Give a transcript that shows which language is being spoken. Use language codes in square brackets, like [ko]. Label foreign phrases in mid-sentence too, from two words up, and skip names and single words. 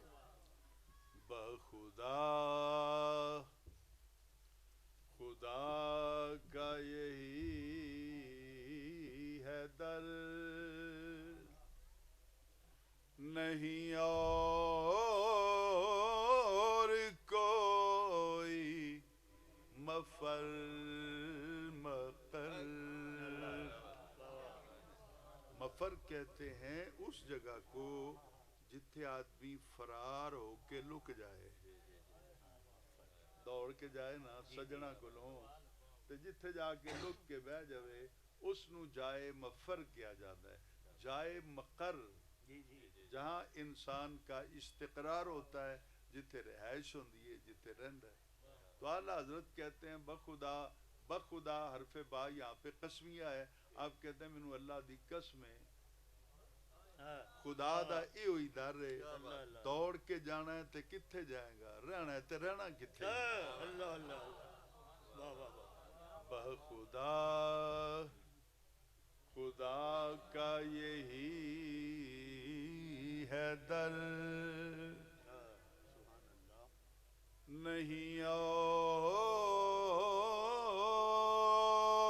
[ur] بخدا خدا کا یہی ہے در، نہیں اور کوئی مفر مقر. [pa] مفر کہتے ہیں اس جگہ کو جتھے آدمی فرار ہو کے لک جائے، دوڑ کے جائے نا سجنا کولوں تے جتھے جا کے لک کے بہ جاوے اس نو جائے مفر [ur] کیا جاتا ہے. جائے مقر جہاں انسان کا استقرار ہوتا ہے، [pa] جتھے رہائش ہوندی ہے، جتھے رہندا ہے. [ur] تو اعلیٰ حضرت کہتے ہیں بخدا، بخدا حرف با یہاں پہ قسمیہ ہے. آپ کہتے ہیں [pa] مینوں اللہ دی قسم ہے خدا دا اے ہوئی در ہے، دوڑ کے جانا ہے تے کتھے جائے گا، رہنا ہے تے رہنا کتھے. [ur] اللہ اللہ واہ واہ بخدا خدا کا یہی ہے در، نہیں اور